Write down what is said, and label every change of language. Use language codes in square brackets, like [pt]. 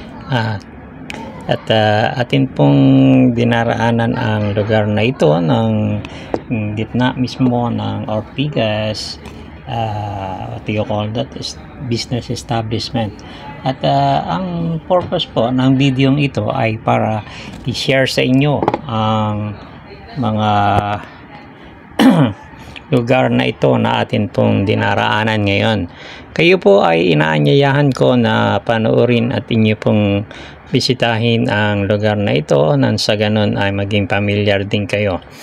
[tl] At atin pong dinaraanan ang lugar na ito ng gitna mismo ng Ortigas. [en] What do you call that, is business establishment. [tl] At ang purpose po ng video ito ay para i-share sa inyo ang mga lugar na ito na atin pong dinaraanan ngayon. Kayo po ay inaanyayahan ko na panoorin at inyo pong bisitahin ang lugar na ito nang sa ganun ay maging familiar din kayo.